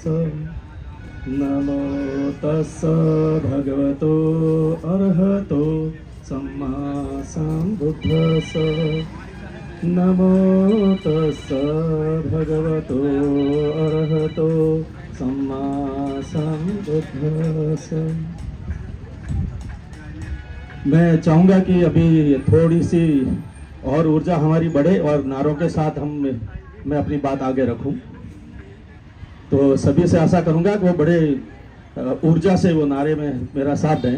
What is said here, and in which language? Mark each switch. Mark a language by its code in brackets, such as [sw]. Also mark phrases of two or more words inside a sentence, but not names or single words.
[pi] नमो तस्स भगवतो अरहतो सम्मा सम्बुद्धस्स। नमो तस्स भगवतो अरहतो सम्मा सम्बुद्धस्स। [hi] मैं चाहूँगा कि अभी थोड़ी सी और ऊर्जा हमारी बढ़े और नारों के साथ मैं अपनी बात आगे रखूं। तो सभी से आशा करूंगा कि वो बड़े ऊर्जा से वो नारे में मेरा साथ दें।